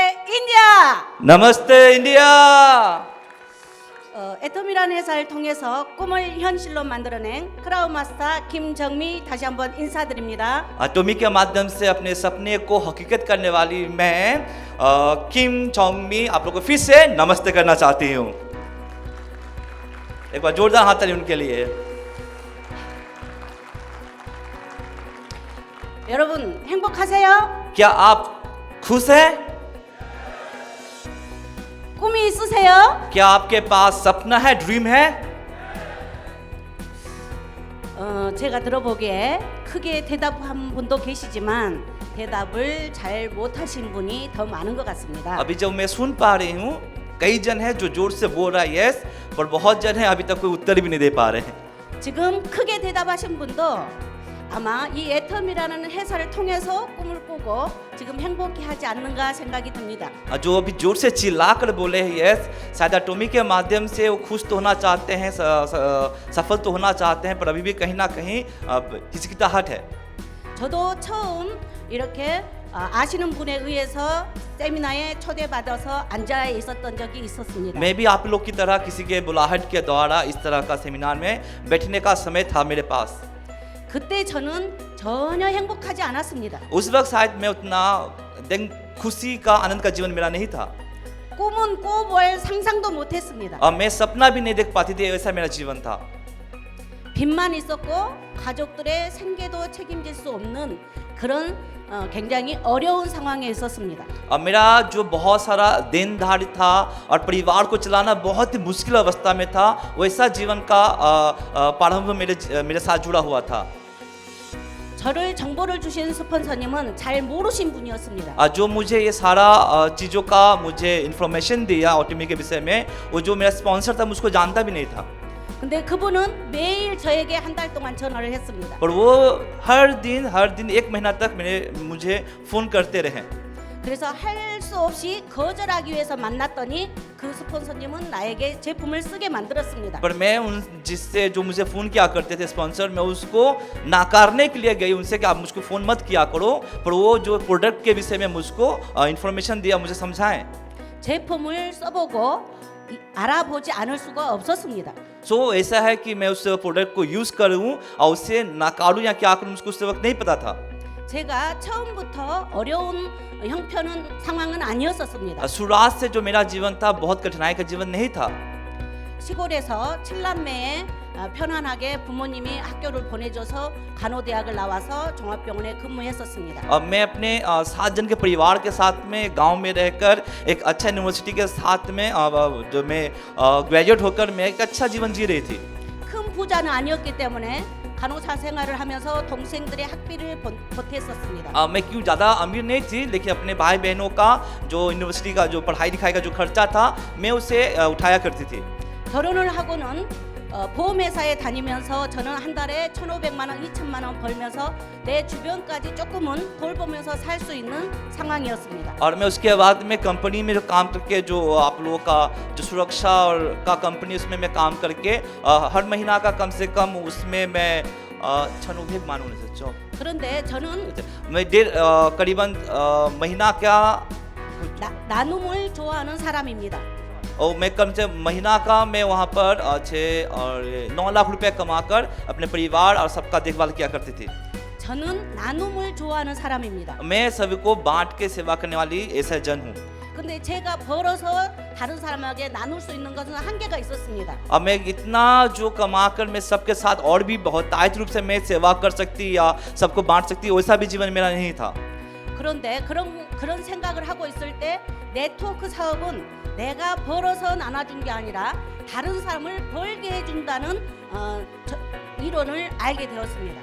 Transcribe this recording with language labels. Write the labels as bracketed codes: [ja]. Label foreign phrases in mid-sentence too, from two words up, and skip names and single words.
[ko] 인디아! [hi] नमस्ते इंडिया। [ko] 애텀이라는 회사를 통해서 꿈을 현실로 만들어낸 크라우마스터 김정미 다시 한번 인사드립니다. [hi] एटॉमी के माध्यम से अपने सपने को हकीकत करने वाली मैं किम जोंग मी आप लोगों को फिर से नमस्ते करना चाहती हूँ। एक बार जोरदार हाथ ताली उनके लिए। [ko] 여러분 행복하세요? [hi] क्या आप खुश हैं? [ko] 꿈이 있으세요? [hi] क्या आपके पास सपना है, ड्रीम है? [ko] 제가 들어보기에 크게 대답한 분도 계시지만 대답을 잘 못하신 분이 더 많은 것 같습니다. [hi] अभी जब मैं सुन पा रही हूँ कई जन है जो जोर से बोल रहा है यस, पर बहुत जन है अभी तक कोई उत्तर भी नहीं दे पा रहे हैं। [ko] 지금 크게 대답하신 분도 아마 이 애텀이라는 회사를 통해서 꿈을 꾸고 지금 행복해 하지 않는가 생각이 듭니다. [hi] जो अभी जोर से चिल्ला कर बोले हैं यस, शायद एटॉमी के माध्यम से वो खुश तो होना चाहते हैं, सफल तो होना चाहते हैं, पर अभी भी कहीं ना कहीं हिचकिचाहट है। [ko] 저도 처음 이렇게 아시는 분에 의해서 세미나에 초대받아서 앉아 있었던 적이 있었습니다. [hi] मैं भी आप लोग की तरह किसी के बुलाहट के द्वारा इस तरह का सेमिनार में बैठने का समय था मेरे पास। [ko] 그때 저는 전혀 행복하지 않았습니다. [hi] उस वक्त शायद मैं उतना खुशी का आनंद का जीवन मेरा नहीं था [ko] 꿈은 꿔볼 상상도 못했습니다. [hi] और मैं सपना भी नहीं देख पाती थी, ऐसा मेरा जीवन था। [ko] 빚만 있었고 가족들의 생계도 책임질 수 없는 그런 굉장히 어려운 상황에 있었습니다. [hi] और मेरा जो बहुत सारा देनदारी था और परिवार को चलाना बहुत ही मुश्किल अवस्था में था, वैसा जीवन का प्रारंभ मेरे साथ जुड़ा हुआ था। [ko] 저를 정보를 주신 스폰서님은 잘 모르신 분이었습니다. [hi] जो मुझे ये सारा चीज़ों का मुझे इन्फॉर्मेशन दिया ऑटोमी के विषय में, वो जो मेरा स्पॉन्सर था मुझको जानता भी नहीं था। [ko] 근데 그분은 매일 저에게 한 달 동안 전화를 했습니다. [hi] और वो हर दिन एक महीना तक मुझे फ़ोन करते रहे। [ko] 그래서 할 수 없이 거절하기 위해서 만났더니 그 스폰서님은 나에게 제품을 쓰게 만들었습니다. [hi] पर मैं उन जिससे जो मुझे फ़ोन किया करते थे स्पॉन्सर, मैं उसको नाकारने के लिए गई उनसे कि आप मुझको फ़ोन मत किया करो, पर वो जो प्रोडक्ट के विषय में मुझको इन्फॉर्मेशन दिया, मुझे समझाएं। [ko] 제품을 써보고 알아보지 않을 수가 없었습니다. [hi] सो ऐसा है कि मैं उस प्रोडक्ट को यूज़ करूँ और उसे नाकारूँ या क्या करूँ, मुझको उस वक्त नहीं पता था। [ko] 제가 처음부터 어려운 형편은 상황은 아니었었습니다. [hi] शुरुआत से जो मेरा जीवन था बहुत कठिनाई का जीवन नहीं था। [ko] 시골에서 7남매에 편안하게 부모님이 학교를 보내줘서 간호대학을 나와서 종합병원에 근무했었습니다. [hi] अब मैं अपने 7 जन के परिवार के साथ में गांव में रहकर एक अच्छा यूनिवर्सिटी के साथ में जो मैं ग्रेजुएट होकर मैं एक अच्छा जीवन जी रही थी। [ko] 큰 부자는 아니었기 때문에 간호사 생활을 하면서 동생들의 학비를 보탰었습니다. [hi] मैं क्यों ज़्यादा अमीर नहीं थी, लेकिन अपने भाई बहनों का जो यूनिवर्सिटी का जो पढ़ाई लिखाई का जो खर्चा था मैं उसे उठाया करती थी। [ko] 결혼을 하고는 보험회사에 다니면서 저는 한 달에 1,500만 원, 2,000만 원 벌면서 내 주변까지 조금은 돌보면서 살 수 있는 상황이었습니다. [hi] और मैं उसके बाद में कंपनी में जो काम करके जो आप लोगों का जो सुरक्षा और का कंपनी उसमें मैं काम करके हर महीना का कम से कम उसमें मैं 1,500 मानूँ नहीं सच्चो। [ko] 그런데 저는 [hi] मैं करीबन महीना क्या [ko] 나눔을 좋아하는 사람입니다. [hi] और मैं कम से महीना का मैं वहाँ पर 6 और 9 लाख रुपए कमाकर अपने परिवार और सबका देखभाल किया करती थी। [ko] 저는 나눔을 좋아하는 사람입니다. [hi] मैं सभी को बांट के सेवा करने वाली ऐसा जन हूँ। [ko] 근데 제가 벌어서 다른 사람에게 나눌 수 있는 것은 한계가 있었습니다. [hi] अब मैं इतना जो कमाकर मैं सबके साथ और भी बहुतायत रूप से मैं सेवा कर सकती या सबको बांट सकती, वैसा भी जीवन मेरा नहीं था। [ko] 그런데 그런 생각을 하고 있을 때 네트워크 사업은 내가 벌어서 나눠준 게 아니라 다른 사람을 벌게 해준다는 이론을 알게 되었습니다.